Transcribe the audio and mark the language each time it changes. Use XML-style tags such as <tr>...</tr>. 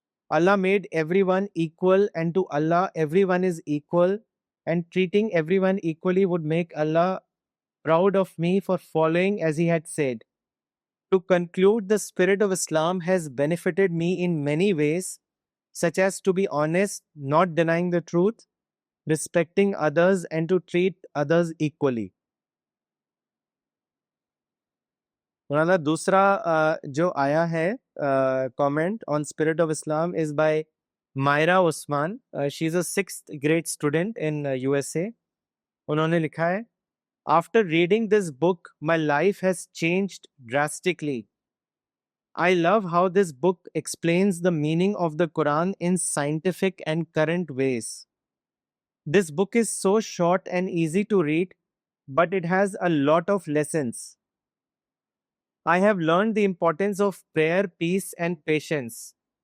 <en>Allah made everyone equal, and to Allah, everyone is equal, and treating everyone equally would make Allah proud of me for following as He had said. To conclude, the spirit of Islam has benefited me in many ways, such as to be honest, not denying the truth, respecting others, and to treat others equally.</en> <ur>مولانا دوسرا جو آیا ہے</ur> <en>comment on spirit of Islam is by</en> <ur>Maira Usman.</ur> <en>She is a 6th grade student in USA.</en> <ur>انہوں نے لکھا ہے</ur> <en>After reading this book my life has changed drastically. I love how this book explains the meaning of the Quran in scientific and current ways. This book is so short and easy to read, but it has a lot of lessons. I have learned the importance of prayer, peace, and patience.</en>